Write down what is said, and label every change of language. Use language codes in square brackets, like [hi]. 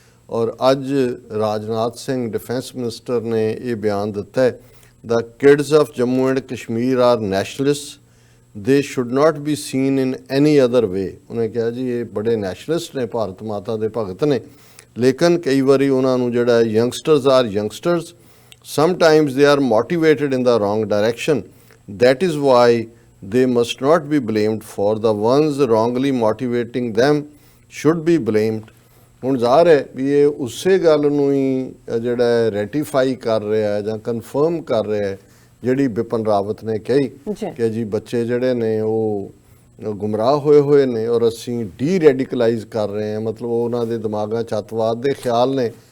[pa] ਔਰ ਅੱਜ Rajnath Singh defence minister ਨੇ ਇਹ ਬਿਆਨ ਦਿੱਤਾ ਹੈ, [en] The kids of Jammu and Kashmir are nationalist, they should not be seen in any other way. [pa] ਉਹਨੇ ਕਿਹਾ ਜੀ ਇਹ ਬੜੇ ਨੈਸ਼ਨਲਿਸਟ ਨੇ, ਭਾਰਤ ਮਾਤਾ ਦੇ ਭਗਤ ਨੇ, ਲੇਕਿਨ ਕਈ ਵਾਰੀ ਉਹਨਾਂ ਨੂੰ ਜਿਹੜਾ [en] Youngsters are youngsters, sometimes they are motivated in the wrong direction. That is why they must not be blamed, for the ones wrongly motivating them should be blamed. [pa] ਹੁਣ ਜ਼ਾਹਰ ਹੈ ਵੀ ਇਹ ਉਸੇ ਗੱਲ ਨੂੰ ਹੀ ਜਿਹੜਾ ਰੈਟੀਫਾਈ ਕਰ ਰਿਹਾ ਹੈ ਜਾਂ ਕਨਫਰਮ ਕਰ ਰਿਹਾ ਹੈ ਜਿਹੜੀ ਬਿਪਨ ਰਾਵਤ ਨੇ ਕਹੀ ਕਿ ਜੀ ਬੱਚੇ ਜਿਹੜੇ ਨੇ ਉਹ ਗੁੰਮਰਾਹ ਹੋਏ ਨੇ ਔਰ ਅਸੀਂ ਡੀ ਰੈਡੀਕਲਾਈਜ਼ ਕਰ ਰਹੇ ਹਾਂ, ਮਤਲਬ ਉਹਨਾਂ ਦੇ ਦਿਮਾਗਾਂ 'ਚ ਅੱਤਵਾਦ ਦੇ ਖਿਆਲ ਨੇ।